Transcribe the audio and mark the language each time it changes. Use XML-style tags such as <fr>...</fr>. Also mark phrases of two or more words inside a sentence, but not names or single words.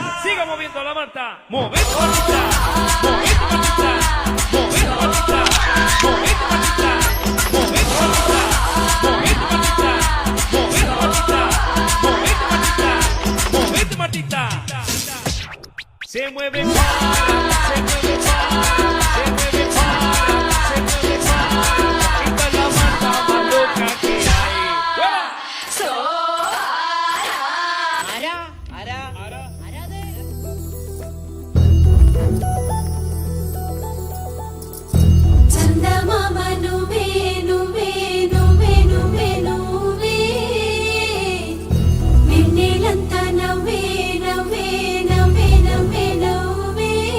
<es>siga moviendo la manta. Movete matita, movete matita, movete matita, movete matita, movete matita, movete matita, movete matita, movete matita, movete matita. Se mueve para, se mueve para, se mueve para, se mueve para. Esta es la manta más loca que hay. ¡Fuera!</es> <te>చందమామ నువ్వే నువ్వే నువ్వే నువ్వే నువ్వే వెన్నెలంతా నవ్వే నవ్వే నవ్వే నవ్వే నవ్వే</te>